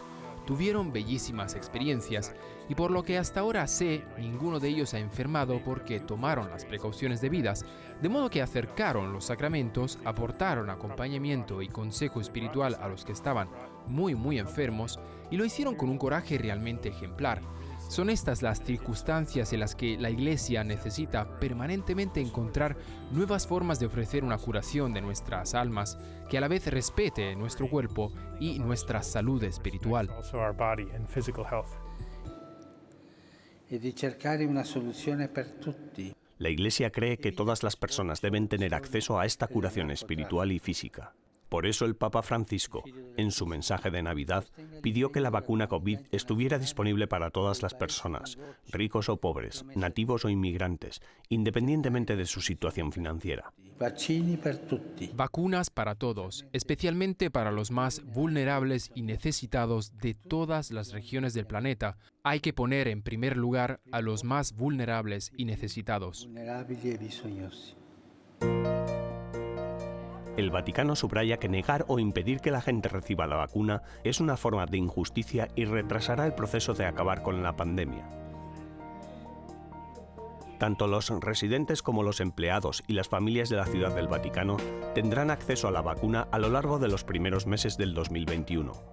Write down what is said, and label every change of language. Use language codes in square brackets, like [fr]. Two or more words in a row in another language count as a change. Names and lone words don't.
[es] Tuvieron bellísimas experiencias y por lo que hasta ahora sé, ninguno de ellos ha enfermado porque tomaron las precauciones debidas, de modo que acercaron los sacramentos, aportaron acompañamiento y consejo espiritual a los que estaban muy enfermos y lo hicieron con un coraje realmente ejemplar. Son estas las circunstancias en las que la Iglesia necesita permanentemente encontrar nuevas formas de ofrecer una curación de nuestras almas que a la vez respete nuestro cuerpo y nuestra salud espiritual. [it] E di cercare una soluzione per tutti. [es] La Iglesia cree que todas las personas deben tener acceso a esta curación espiritual y física. Por eso el Papa Francisco, en su mensaje de Navidad, pidió que la vacuna COVID estuviera disponible para todas las personas, ricos o pobres, nativos o inmigrantes, independientemente de su situación financiera. [it] Vaccini per tutti. [es] Vacunas para todos, especialmente para los más vulnerables y necesitados de todas las regiones del planeta. Hay que poner en primer lugar a los más vulnerables y necesitados. [it] Vulnerabili e bisognosi. [es] El Vaticano subraya que negar o impedir que la gente reciba la vacuna es una forma de injusticia y retrasará el proceso de acabar con la pandemia. Tanto los residentes como los empleados y las familias de la Ciudad del Vaticano tendrán acceso a la vacuna a lo largo de los primeros meses del 2021.